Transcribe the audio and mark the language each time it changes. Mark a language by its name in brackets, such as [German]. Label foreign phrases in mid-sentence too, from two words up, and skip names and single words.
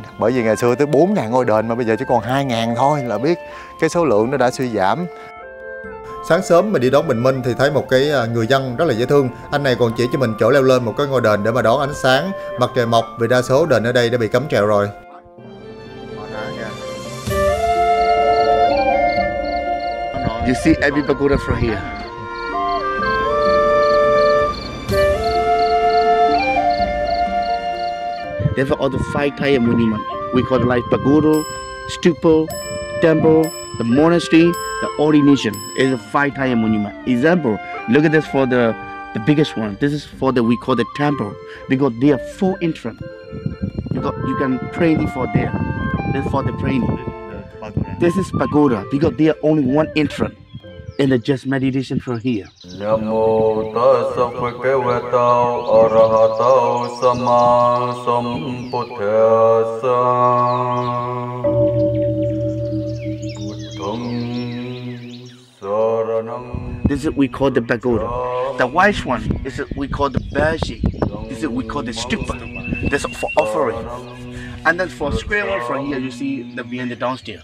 [Vietnamese] Bởi vì ngày xưa tới 4.000 ngôi đền mà bây giờ chỉ còn 2.000 thôi là biết cái số lượng nó đã suy giảm. Sáng sớm mình đi đón bình minh thì thấy một cái người dân rất là dễ thương. Anh này còn chỉ cho mình chỗ leo lên một cái ngôi đền để mà đón ánh sáng mặt trời mọc, vì đa số đền ở đây đã bị cấm trèo rồi. [English] You see every pagoda from here. There are the 5 tier monuments. We call it like pagoda, stupa, temple, the monastery, the ordination. Is a 5 tier monument. Example, look at this for the biggest one. This is for we call the temple because there are 4 entrance. You can pray for there. This is for the praying. This is pagoda because there are only 1 entrance. in the just meditation from here. [Pali] Namo tassa bhagavato arahato sama sambuddhassa. [English] This is we call the pagoda. The white one is we call the baji. This is we call the stupa. That's for offering. And then for square one from here, you see the behind the downstairs.